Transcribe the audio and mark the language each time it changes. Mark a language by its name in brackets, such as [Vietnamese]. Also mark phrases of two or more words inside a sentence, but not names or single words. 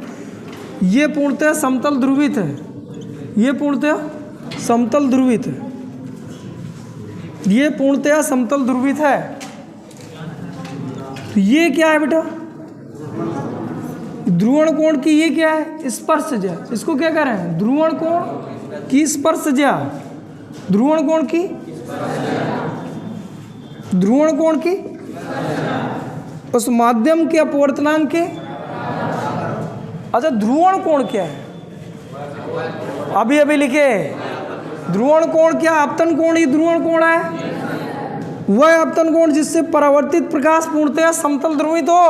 [Hindi] ये पूर्णतः समतल ध्रुवित है, ये पूर्णतः समतल ध्रुवित है, ये पूर्णतः समतल ध्रुवित है। तो ये क्या है बेटा? ध्रुवण कोण की ये क्या है? स्पर्शज्या। इसको क्या कह रहे हैं? ध्रुवण कोण की स्पर्शज्या। ध्रुवण कोण की, ध्रुवण कोण की उस माध्यम के अपवर्तनांक के। अच्छा, ध्रुवण कोण क्या है? अभी अभी लिखे, ध्रुवण कोण क्या? आपतन कोण ही ध्रुवण कोण है। वह आपतन कोण जिससे परावर्तित प्रकाश पूर्णतया समतल ध्रुवित हो।